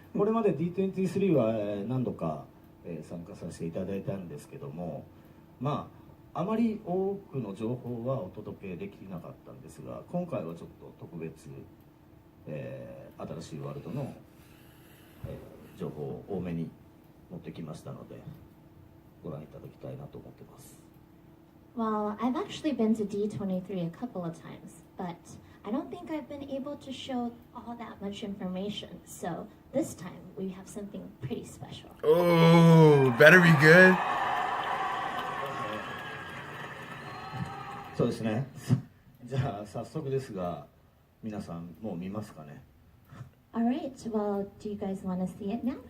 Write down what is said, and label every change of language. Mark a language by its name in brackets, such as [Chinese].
[Japanese] これまで D23 は何度か参加させていただいたんですけども、まああまり多くの情報はお届けできなかったんですが、今回はちょっと特別、新しいワールドの、情報を多めに持ってきましたので、ご覧いただきたいなと思ってます。 [English] Well, I've actually been to D23 a couple of times, but I don't think I've been able to show all that much information. So this time we have something pretty special. Oh, better be good. [Japanese] そうですね。じゃあ早速ですが、皆さんもう見ますかね。 [English] All right, well, do you guys want to see it now?